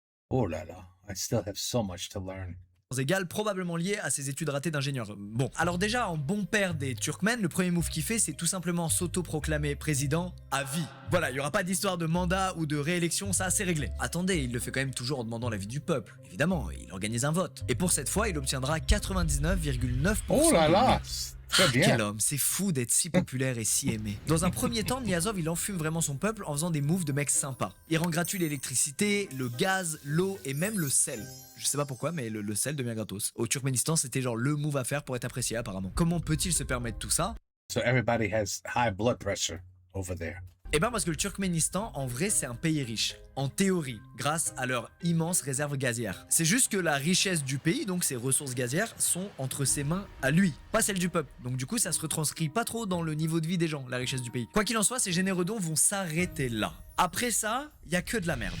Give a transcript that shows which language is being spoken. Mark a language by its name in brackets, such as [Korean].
[French] Oh là là, [English] I still have so much to learn. [French] égal, probablement lié à ses études ratées d'ingénieur. Bon, alors déjà, en bon père des Turkmènes, le premier move qu'il fait, c'est tout simplement s'auto-proclamer président à vie. Voilà, il n'y aura pas d'histoire de mandat ou de réélection, ça c'est réglé. Attendez, il le fait quand même toujours en demandant l'avis du peuple. Évidemment, il organise un vote. Et pour cette fois, il obtiendra 99,9%. Oh là là, Très bien. Quel homme, c'est fou d'être si populaire et si aimé. Dans un premier temps, Niazov il enfume vraiment son peuple en faisant des moves de mecs sympas. Il rend gratuit l'électricité, le gaz, l'eau et même le sel. Je sais pas pourquoi, mais le sel devient gratos. Au Turkménistan, c'était genre le move à faire pour être apprécié apparemment. Comment peut-il se permettre tout ça? [English] So everybody has high blood pressure over there. [French] Eh ben parce que le Turkménistan, en vrai, c'est un pays riche. En théorie, grâce à leur immense réserve gazière. C'est juste que la richesse du pays, donc ses ressources gazières, sont entre ses mains à lui, pas celle du peuple. Donc du coup, ça se retranscrit pas trop dans le niveau de vie des gens, la richesse du pays. Quoi qu'il en soit, ces généreux dons vont s'arrêter là. Après ça, y a que de la merde.